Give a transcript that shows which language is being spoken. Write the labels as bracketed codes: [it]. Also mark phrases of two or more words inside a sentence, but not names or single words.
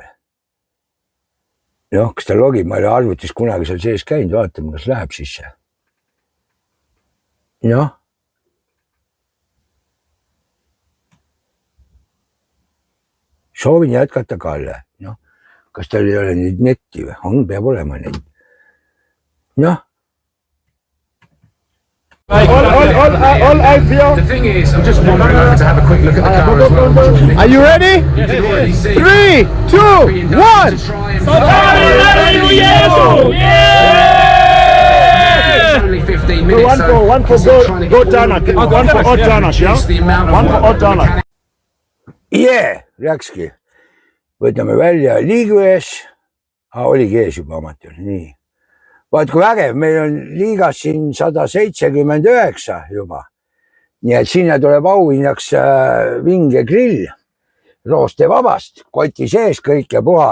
[et] Noh, kas ta logib, ma ei ole arvutis kunagi seal sees käinud, vaatame, kas läheb sisse. Noh. Soovin jätkata Kalle. Noh, kas tal ei ole nüüd netti või? On, peab olema neid. Noh. [en] All eyes here. The thing is, I'm just wandering over to have a quick look at the car as well. Are you ready? Yes. 3, 2, 1. Only 15 minutes. One for go Tanak. One for odd Tanak, yeah? One for odd Tanak. [et] Läkski. Võtame välja liigu ees. Oligi ees juba amatöör, nii. Vaat kui vägev, meil on liigas siin 179 juba. Nii et sinna tuleb auhinnaks vinge grill, rooste vabast, koti sees kõik ja puha.